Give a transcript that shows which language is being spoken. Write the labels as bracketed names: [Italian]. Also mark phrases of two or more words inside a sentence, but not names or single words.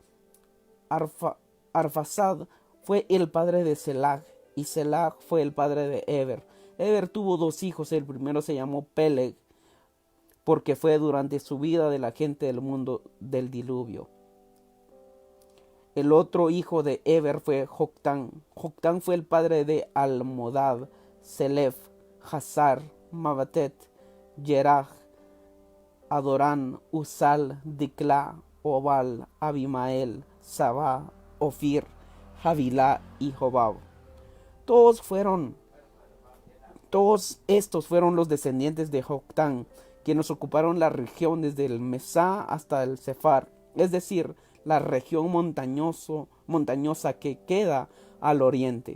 [Spanish] Arfaxad fue el padre de Selag y Selag fue el padre de Eber. Eber tuvo dos hijos. El primero se llamó Peleg, porque fue durante su vida de la gente del mundo del diluvio. El otro hijo de Eber fue Joctán. Joctán fue el padre de Almodad, Selef, Hazar, Mabatet, Yeraj, Adorán, Usal, Dicla, Obal, Abimael, Sabá, Ofir, Javilá y Jobab. Todos estos fueron los descendientes de Joctán, quienes ocuparon la región desde el Mesá hasta el Sefar, es decir, la región montañosa que queda al oriente.